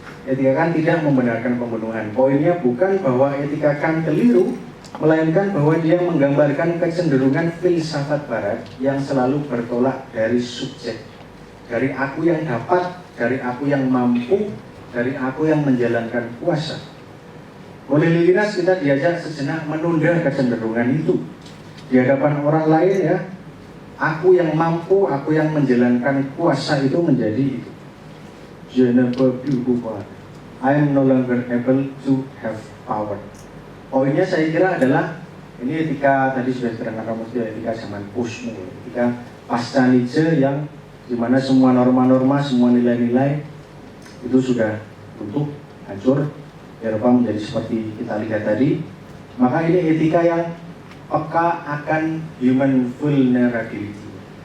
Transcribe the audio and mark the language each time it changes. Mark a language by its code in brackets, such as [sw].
[id] Etika Kant tidak membenarkan pembunuhan. Poinnya bukan bahwa etika Kant keliru, melainkan bahwa dia menggambarkan kecenderungan filsafat barat yang selalu bertolak dari subjek, dari aku yang dapat, dari aku yang mampu, dari aku yang menjalankan kuasa. Oleh Levinas kita diajak sejenak menunda kecenderungan itu di hadapan orang lain ya. Aku yang mampu, aku yang menjalankan kuasa itu menjadi itu. [fr] Je ne peux plus pouvoir. [en] I am no longer able to have power. [id] Poinnya saya kira adalah ini etika tadi sudah diterangkan Romo, etika zaman postmo, etika pasca Nietzsche yang dimana semua norma-norma, semua nilai-nilai itu sudah runtuh, hancur. Eropa menjadi seperti kita lihat tadi. Maka ini etika yang peka akan human vulnerability.